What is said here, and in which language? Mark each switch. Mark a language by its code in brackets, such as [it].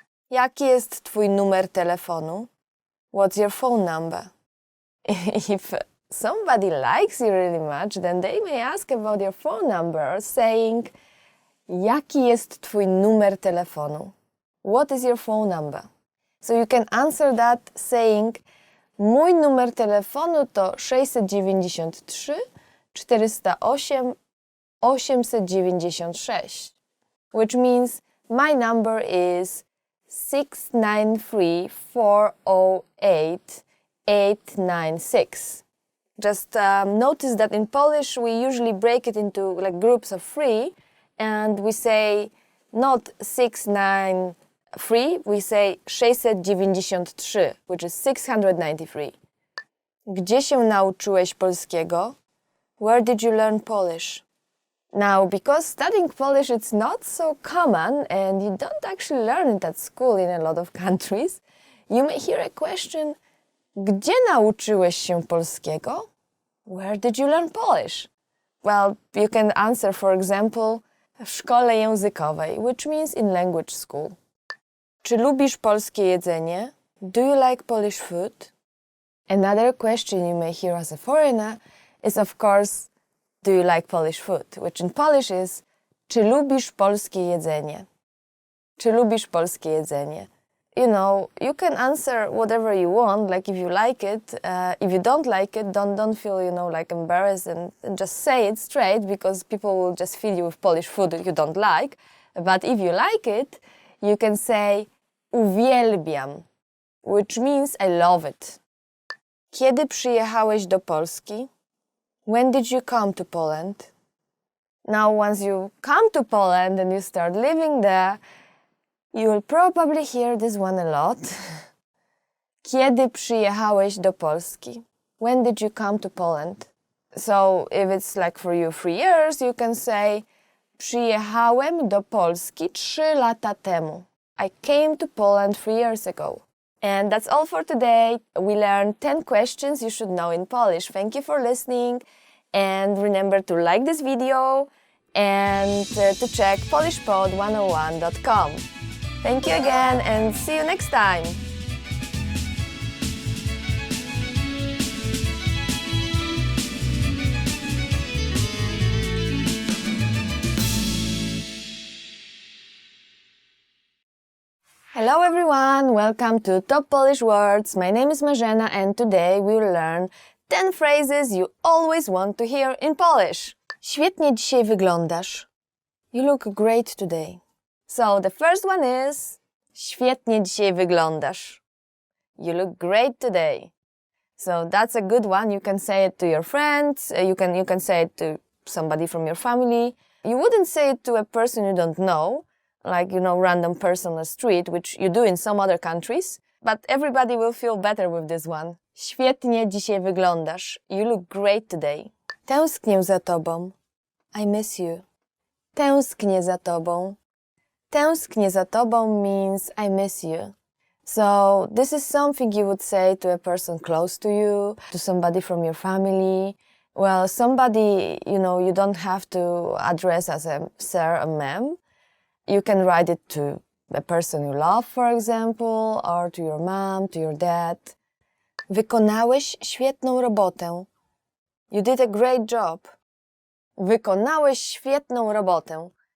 [pl] Jaki jest twój numer telefonu? [en] What's your phone number? If somebody likes you really much, then they may ask about your phone number, saying, [pl] jaki jest twój numer telefonu? [en] What is your phone number? So you can answer that saying, [pl] mój numer telefonu to 693 408 896, [en] which means my number is 693 408 896. Just notice that in Polish we usually break it into like groups of 3 and we say not 693, we say 693, which is 693. [pl] Gdzie się nauczyłeś polskiego? [en] Where did you learn Polish? Now, because studying Polish it's not so common and you don't actually learn it at school in a lot of countries, you may hear a question, [pl] gdzie nauczyłeś się polskiego? [en] Where did you learn Polish? Well, you can answer, for example, [pl] w szkole językowej, [en] which means in language school. [pl] Czy lubisz polskie jedzenie? [en] Do you like Polish food? Another question you may hear as a foreigner is, of course, do you like Polish food? Which in Polish is, [pl] czy lubisz polskie jedzenie? Czy lubisz polskie jedzenie? [en] You know, you can answer whatever you want, like if you like it. If you don't like it, don't feel, you know, like embarrassed and just say it straight, because people will just feed you with Polish food that you don't like. But if you like it, you can say uwielbiam, which means I love it. [pl] Kiedy przyjechałeś do Polski? [en] When did you come to Poland? Now, once you come to Poland and you start living there, you will probably hear this one a lot. [pl] Kiedy przyjechałeś do Polski? [en] When did you come to Poland? So, if it's like for you 3 years, you can say [pl] przyjechałem do Polski 3 lata temu. [en] I came to Poland 3 years ago. And that's all for today. We learned 10 questions you should know in Polish. Thank you for listening. And remember to like this video and to check polishpod101.com. Thank you again and see you next time. Hello everyone, welcome to Top Polish Words. My name is Marzena and today we will learn 10 phrases you always want to hear in Polish. [pl] Świetnie dzisiaj wyglądasz. [en] You look great today. So the first one is [pl] świetnie dzisiaj wyglądasz. [en] You look great today. So that's a good one. You can say it to your friends. You can say it to somebody from your family. You wouldn't say it to a person you don't know, like, you know, random person on the street, which you do in some other countries. But everybody will feel better with this one. [pl] Świetnie dzisiaj wyglądasz. [en] You look great today. [pl] Tęsknię za tobą. [en] I miss you. [pl] Tęsknię za tobą. Tęsknię za tobą [en] means I miss you. So this is something you would say to a person close to you, to somebody from your family. Well, somebody, you know, you don't have to address as a sir, a ma'am. You can write it to a person you love, for example, or to your mom, to your dad. [pl] Wykonałeś świetną robotę. [en] You did a great job. [pl] Wykonałeś świetną robotę.